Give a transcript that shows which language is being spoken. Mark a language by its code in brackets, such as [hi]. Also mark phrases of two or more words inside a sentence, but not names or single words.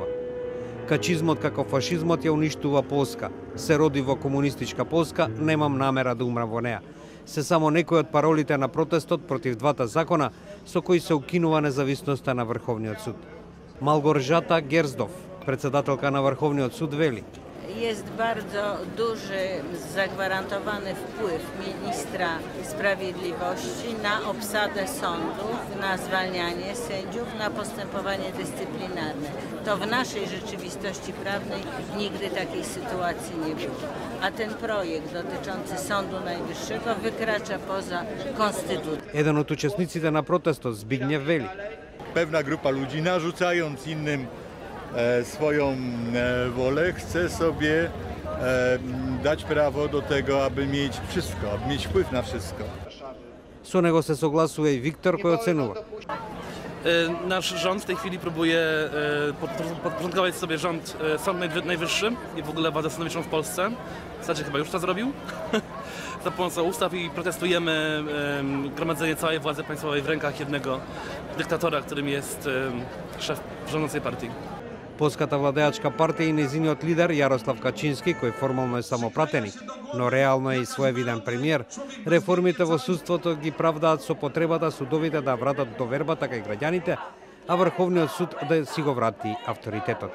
[mk] Качизмот како фашизмот ја уништува Полска. Се роди во комунистичка Полска, немам намера да умрам во неа. Се само некои од паролите на протестот против двата закона со кои се укинува независноста на Врховниот суд. Малгоржата Герздов, председателка на Врховниот суд, вели: [pl] Jest bardzo duży zagwarantowany wpływ ministra sprawiedliwości na obsadę sądów, na zwalnianie sędziów, na postępowanie dyscyplinarne. To w naszej rzeczywistości prawnej nigdy takiej sytuacji nie było. A ten projekt dotyczący Sądu Najwyższego wykracza poza konstytucję. [mk] Еден од учесниците на протестот, Збигнев, вели: [pl] Pewna grupa ludzi, narzucając innym swoją wolę, chce sobie dać prawo do tego, aby mieć wszystko, aby mieć wpływ na wszystko. [mk] Со него се согласува и Виктор, кој оценува: [pl] Nasz rząd w tej chwili próbuje podporządkować sobie Sąd Najwyższy i w ogóle władzę sądowniczą w Polsce. W zasadzie chyba już to zrobił. Za pomocą ustaw i protestujemy gromadzenie całej władzy państwowej w rękach jednego dyktatora, którym jest szef rządzącej partii. [mk] Полската владеачка партија и незиниот лидер Јарослав Качински, кој формално е само пратеник, но реално е и своевиден премиер, реформите во судството ги правдаат со потребата судовите да вратат довербата кај граѓаните, а Врховниот суд да си го врати авторитетот.